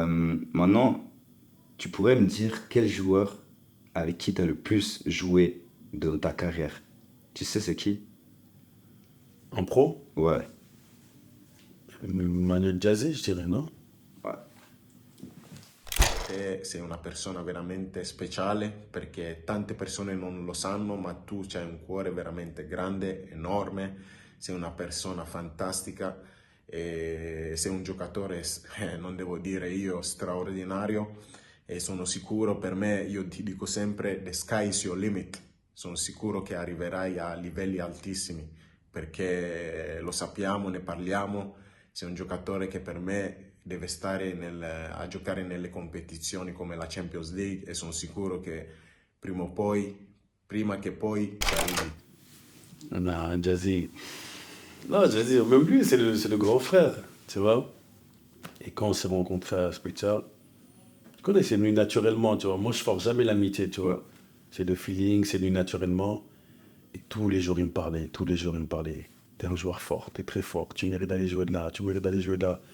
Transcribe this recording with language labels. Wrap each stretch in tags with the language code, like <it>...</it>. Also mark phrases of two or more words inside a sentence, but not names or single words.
<fr>Maintenant, tu pourrais me dire quel joueur avec qui tu as le plus joué de ta carrière? Tu sais c'est qui? En pro, Ouais. Manuel Jazzy, je dirais, non? Ouais.</fr> <it>Te sei una persona veramente speciale perché tante persone non lo sanno, ma tu hai un cuore veramente grande, enorme, sei una persona fantastica, e sei un giocatore, non devo dire io, straordinario e sono sicuro per me, io ti dico sempre,</it> <en>the sky is your limit,</en> <it>sono sicuro che arriverai a livelli altissimi perché lo sappiamo, ne parliamo, sei un giocatore che per me deve stare a giocare nelle competizioni come la Champions League e sono sicuro che prima o poi, prima che poi ci arrivi.</it> <fr>Non, Jazzy. Non, Jazzy, même lui, c'est le grand frère, tu vois. Et quand on s'est rencontrés à Spécial, je connais, c'est venu naturellement, tu vois. Moi, je force jamais l'amitié, tu vois. C'est le feeling, c'est venu naturellement. Et tous les jours, il me parlait, tous les jours, il me parlait. T'es un joueur fort, t'es très fort, tu mérites d'aller jouer de là, tu mérites d'aller jouer de là.</fr>